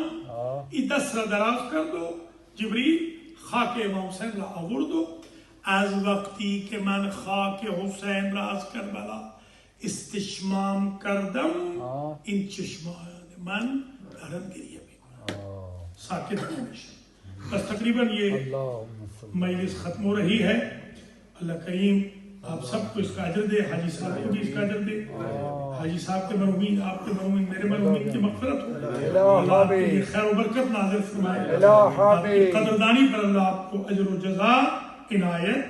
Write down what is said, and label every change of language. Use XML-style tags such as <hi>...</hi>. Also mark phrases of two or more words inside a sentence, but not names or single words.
<fa>این دست را دراز کرد و جبریل خاک امام حسین را آورد و از وقتی که من خاک حسین را از کربلا استشمام کردم این چشمان من دارن گریه میکنم، ساکت نمیشه.</fa> <ur>بس تقریباً یہ مجلس ختم ہو رہی ہے. اللہ کریم آپ سب کو اس کا اجر دے، حاجی صاحب کو بھی اس کا اجر دے. حاجی صاحب کے مرحومین، آپ کے مرحومین، میرے مرحومین کی مغفرت ہو، اللہ آپ کے لیے خیر و برکت نازل فرمائے، آپ کی قدردانی پر اللہ آپ کو اجر و جزا عنایت.</ur>